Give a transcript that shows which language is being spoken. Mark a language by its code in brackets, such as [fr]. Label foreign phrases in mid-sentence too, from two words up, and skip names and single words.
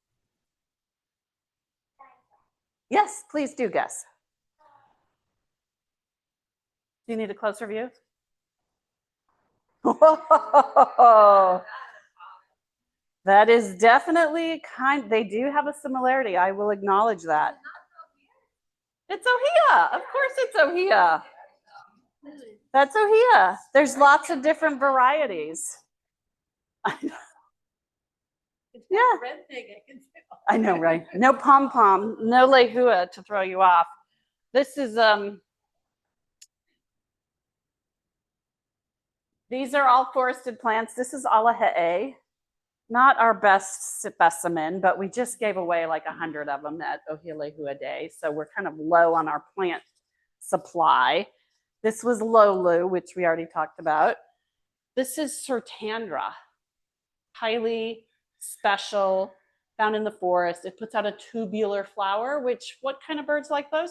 [en] Yes, please do guess. Do you need a closer view? Whoa. That is definitely they do have a similarity. I will acknowledge that. It's ʻŌhiʻa. Of course it's ʻŌhiʻa. That's ʻŌhiʻa. There's lots of different varieties. Yeah. I know, right? No pom-pom, no lehua to throw you off. This is these are all forested plants. This is ʻŌhiʻa. Not our best specimen, but we just gave away like 100 of them at ʻŌhiʻa Day. So we're kind of low on our plant supply. This was Lolu, which we already talked about. This is Sertandra, highly special, found in the forest. It puts out a tubular flower, which, what kind of birds like those?